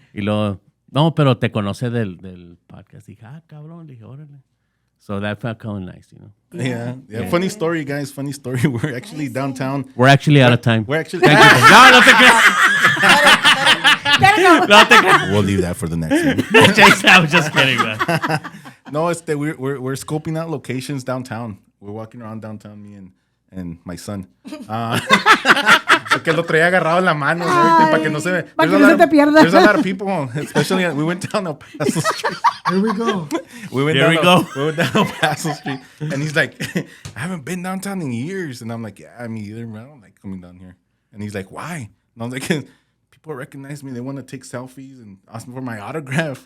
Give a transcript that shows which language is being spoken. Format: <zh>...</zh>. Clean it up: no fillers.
<es>Y luego, no, pero te conoce del podcast. Dije, cabrón. Dije, órale.</es> <en>So that felt kind of nice, Yeah. Funny story, guys. Funny story. We're actually downtown. We're actually out of time. We're actually. Thank you.</en> <es>No te creas. No te creas.</es> <en>We'll leave that for the next one. Jason, I was just kidding, man. No, it's that we're scoping out locations downtown. We're walking around downtown, me and my son.</en> <es>Porque lo traía agarrado en la mano, para que no se ve. Para que no se te pierda.</es> <en>There's a lot of people, especially we went down El Paso Street. Here we go. We went Here we down go. We went down El Paso Street, and he's like, I haven't been downtown in years, and I'm like, yeah, me either. I don't like coming down here. And he's like, why? And I was like, people recognize me. They want to take selfies and ask me for my autograph.</en>